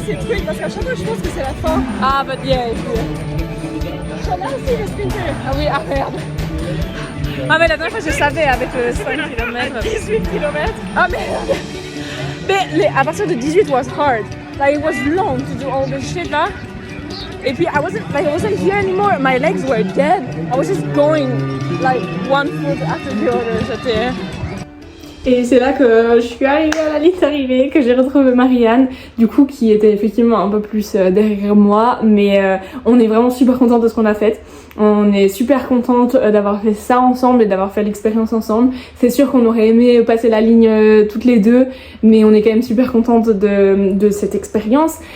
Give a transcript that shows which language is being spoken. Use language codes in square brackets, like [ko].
[fr] C'est quick parce qu'à chaque fois je pense que c'est la fin. [en] Ah, but yeah, [fr] Là aussi le sprinter. ah oui, ah merde. Ah mais la dernière fois je savais avec le 5 km. 18 km. Ah merde. Mais à partir de 18 [en] was hard. Like it was long to do all this shit là. [fr] Et puis [en] I wasn't here anymore. My legs were dead. I was just going like one foot after the other. [fr] J'étais... Et c'est là que je suis arrivée à la ligne d'arrivée, que j'ai retrouvé Marianne, du coup qui était effectivement un peu plus derrière moi, mais on est vraiment super contente de ce qu'on a fait. On est super contente d'avoir fait ça ensemble et d'avoir fait l'expérience ensemble. C'est sûr qu'on aurait aimé passer la ligne toutes les deux, mais on est quand même super contente de cette expérience.